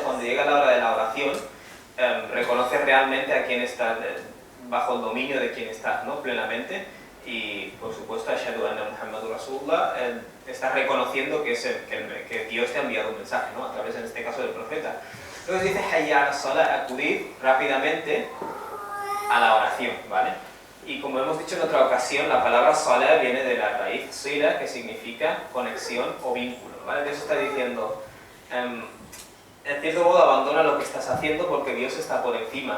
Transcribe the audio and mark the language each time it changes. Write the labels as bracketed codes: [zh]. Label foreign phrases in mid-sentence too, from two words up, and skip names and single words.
[es] Cuando llega la hora de la oración, reconoces realmente a quién estás, bajo el dominio de quién estás, ¿no? Plenamente. Y, por supuesto, [ar] أشهد أن محمدا رسول الله, [es] estás reconociendo que Dios te ha enviado un mensaje, ¿no? A través, en este caso, del profeta. Entonces dice [ar] حي على الصلاة, [es] acudid rápidamente a la oración, ¿vale? Y como hemos dicho en otra ocasión, la palabra salah viene de la raíz sila, que significa conexión o vínculo, ¿vale? Dios está diciendo, en cierto modo, abandona lo que estás haciendo porque Dios está por encima.